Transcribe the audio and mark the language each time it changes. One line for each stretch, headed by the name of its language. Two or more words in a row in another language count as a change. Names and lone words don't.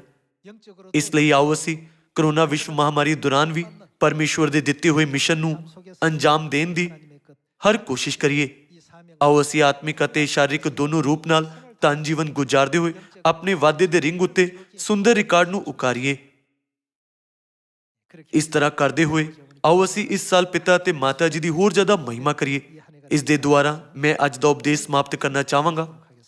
Korean: 영적으로
Punjabi: ਇਸ ਲਈ ਆਓ ਅਸੀਂ ਕਰੋਨਾ ਵਿਸ਼ਵ ਮਹਾਮਾਰੀ ਦੌਰਾਨ ਵੀ ਪਰਮੇਸ਼ਵਰ ਦੇ ਦਿੱਤੇ ਹੋਏ ਮਿਸ਼ਨ ਨੂੰ ਅੰਜਾਮ ਦੇਣ ਦੀ
Korean: 하나님의 것
Punjabi: ਹਰ ਕੋਸ਼ਿਸ਼ ਕਰੀਏ।
Korean: 이 사명
Punjabi: ਆਓ ਅਸੀਂ ਆਤਮਿਕ ਅਤੇ ਸ਼ਾਰੀਰਿਕ ਦੋਨੋਂ ਰੂਪ ਨਾਲ ਧਨ ਜੀਵਨ ਗੁਜ਼ਾਰਦੇ ਹੋਏ ਆਪਣੇ ਵਾਅਦੇ ਦੇ ਰਿੰਗ ਉੱਤੇ ਸੁੰਦਰ ਰਿਕਾਰਡ ਨੂੰ ਉਕਾਰੀਏ।
Korean: 그렇게
Punjabi: ਇਸ ਤਰ੍ਹਾਂ ਕਰਦੇ ਹੋਏ ਆਓ ਅਸੀਂ ਇਸ ਸਾਲ ਪਿਤਾ ਅਤੇ ਮਾਤਾ ਜੀ ਦੀ ਹੋਰ ਜ਼ਿਆਦਾ ਮਹਿਮਾ ਕਰੀਏ। ਇਸ ਦੇ ਦੁਆਰਾ ਮੈਂ ਅੱਜ ਦਾ ਉਪਦੇਸ਼ ਸਮਾਪਤ ਕਰਨਾ ਚਾਹਾਂਗਾ।